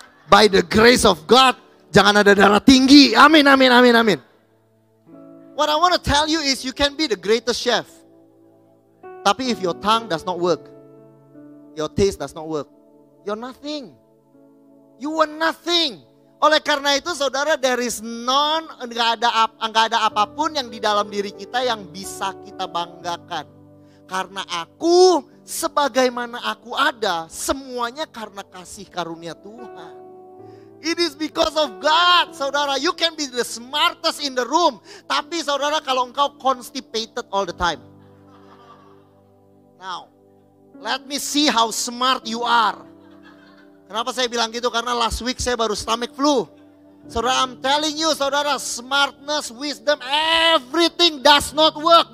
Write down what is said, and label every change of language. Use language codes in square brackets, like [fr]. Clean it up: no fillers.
[en] By the grace of God, [id] jangan ada darah tinggi. Amin, amin, amin, amin. [en] What I want to tell you is you can be the greatest chef. [id] Tapi [en] if your tongue does not work, your taste does not work, you're nothing. You are nothing. [id] Oleh karena itu saudara, [en] there is none, [id] nggak ada apapun yang di dalam diri kita yang bisa kita banggakan. Karena aku, sebagaimana aku ada, semuanya karena kasih karunia Tuhan. [en] It is because of God, [id] saudara. [en] You can be the smartest in the room. [id] Tapi saudara, kalau engkau [en] constipated all the time. Now, let me see how smart you are. [id] Kenapa saya bilang gitu? Karena [en] last week [id] saya baru [en] stomach flu. Saudara, I'm telling you, saudara, smartness, wisdom, everything does not work.